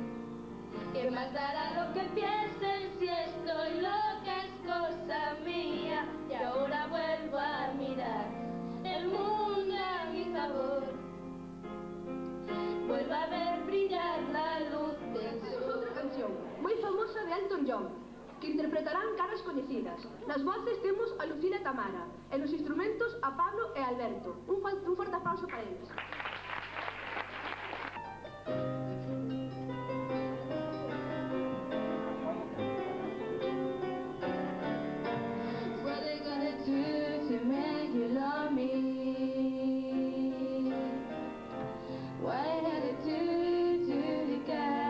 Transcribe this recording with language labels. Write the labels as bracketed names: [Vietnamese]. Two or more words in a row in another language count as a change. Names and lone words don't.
[Spanish] ¿Qué más dará lo que piensen? Si estoy loca es cosa mía y ahora vuelvo a mirar el mundo a mi favor. Vuelvo a ver brillar la luz del sol. [Galician] Outra canción moi famosa de Elton John, que interpretarán caras coñecidas. Nas voces temos a Lucina e Tamara, e nos instrumentos a Pablo e Alberto. Un forte aplauso para eles. [English] What they gonna do to make you love me? What did it do to the guy?